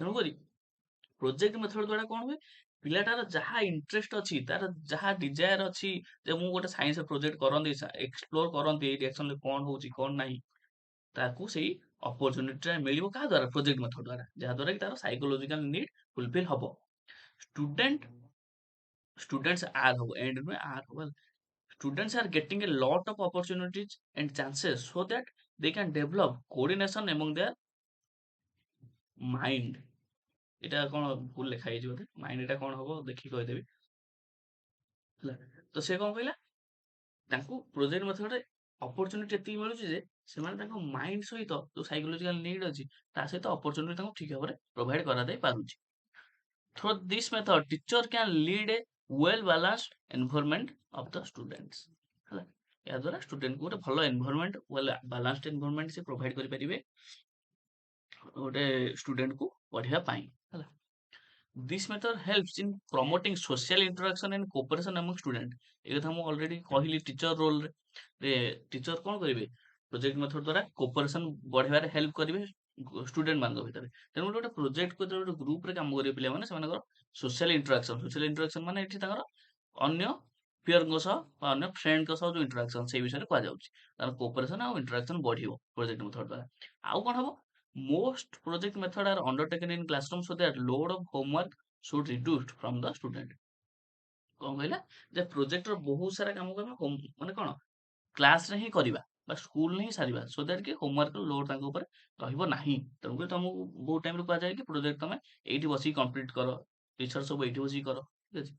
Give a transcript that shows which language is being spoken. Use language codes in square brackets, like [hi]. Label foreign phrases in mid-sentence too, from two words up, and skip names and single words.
[or] ତେଣୁକରି [en] project method [or] ଦ୍ୱାରା କଣ ହୁଏ, ପିଲାଟାର ଯାହା ଇଣ୍ଟରେଷ୍ଟ ଅଛି, ତାର ଯାହା ଡିଜାୟାର ଅଛି, ଯେ ମୁଁ ଗୋଟେ [en] science project [or] କରନ୍ତି, ଏକ୍ସପ୍ଲୋର କରନ୍ତି ଏଇ ଡିରେକ୍ସନରେ କଣ ହଉଛି କଣ ନାହିଁ, ତାକୁ ସେଇ ଅପରଚୁନିଟିଟା ମିଳିବ କାହା ଦ୍ୱାରା? [en] project method [or] ଦ୍ୱାରା, ଯାହା ଦ୍ୱାରା କି ତାର [en] psychological need fulfil [or] ହବ। [en] students are [or] ହବ, ଏଣ୍ଡ ନୁହେଁ ଆର୍ ହବ। [en] Students are getting a lot of opportunities and chances so that they can develop coordination among their mind। [or] এটা କଣ ଭୁଲ ଲେଖା ହେଇଛି ବୋଧେ, ମାଇଣ୍ଡ ଏଟା କଣ ହବ ଦେଖିକି କହିଦେବି, ହେଲା। ତ ସେ କଣ କହିଲା, ତାଙ୍କୁ [en] project methodରେ [or] ଅପରଚୁନିଟି ଏତିକି ମିଳୁଛି ଯେ ସେମାନେ ତାଙ୍କ ମାଇଣ୍ଡ ସହିତ ଯୋଉ [en] psychological need [or] ଅଛି ତା ସହିତ ଅପରଚୁନିଟି ତାଙ୍କୁ ଠିକ ଭାବରେ ପ୍ରୋଭାଇଡ କରାଯାଇ ପାରୁଛି। [en] Through this method teacher can lead a well balanced environment of the students। [or] ହେଲା, ଏହା ଦ୍ୱାରା ଷ୍ଟୁଡେଣ୍ଟକୁ ଗୋଟେ ଭଲ ଏନଭାରନମେଣ୍ଟ, [en] well balanced environment [or] ସେ ପ୍ରୋଭାଇଡ କରିପାରିବେ ଗୋଟେ ଷ୍ଟୁଡେଣ୍ଟକୁ ପଢିବା ପାଇଁ, ହେଲା। [en] This method helps in promoting social interaction and cooperation among student। [or] ଏ କଥା ମୁଁ ଅଲରେଡି କହିଲି [en] teacher roleରେ [or] ଟିଚର କଣ କରିବେ, [en] project method [or] ଦ୍ୱାରା କୋପରେସନ ବଢେଇବାରେ ହେଲ୍ପ କରିବେ ଷ୍ଟୁଡେଣ୍ଟ ମାନଙ୍କ ଭିତରେ। ତେଣୁ ଗୋଟେ ପ୍ରୋଜେକ୍ଟକୁ ଯେତେବେଳେ ଗୋଟେ ଗ୍ରୁପରେ କାମ କରିବେ ପିଲାମାନେ, ସେମାନଙ୍କର [en] social interaction [or] ମାନେ ଏଠି ତାଙ୍କର ଅନ୍ୟ ପିୟରଙ୍କ ସହ ବା ଅନ୍ୟ ଫ୍ରେଣ୍ଡଙ୍କ ସହ ଯୋଉ ଇଣ୍ଟରାକ୍ସନ ସେଇ ବିଷୟରେ କୁହାଯାଉଛି। ତାର କୋପରେସନ ଆଉ ଇଣ୍ଟରାକ୍ସନ ବଢିବ [en] project method [or] ଦ୍ୱାରା। ଆଉ କଣ ହବ, [en] most project method are undertaken in classroom so that load of homework should reduced from the student। [or] କଣ କହିଲା, ଯେ ପ୍ରୋଜେକ୍ଟର ବହୁତ ସାରା କାମ ଆମେ ମାନେ କଣ କ୍ଲାସରେ ହିଁ କରିବା ବା ସ୍କୁଲରେ ହିଁ ସାରିବା, [en] so that [or] କି ହୋମୱାର୍କର ଲୋଡ ତାଙ୍କ ଉପରେ ରହିବ ନାହିଁ। ତେଣୁକରି ତମକୁ ବହୁତ ଟାଇମରେ କୁହାଯାଏ କି ପ୍ରୋଜେକ୍ଟ ତମେ ଏଇଠି ବସିକି କମ୍ପ୍ଲିଟ କର, ଟିଚର ସବୁ ଏଇଠି ବସିକି କର, ଠିକ ଅଛି।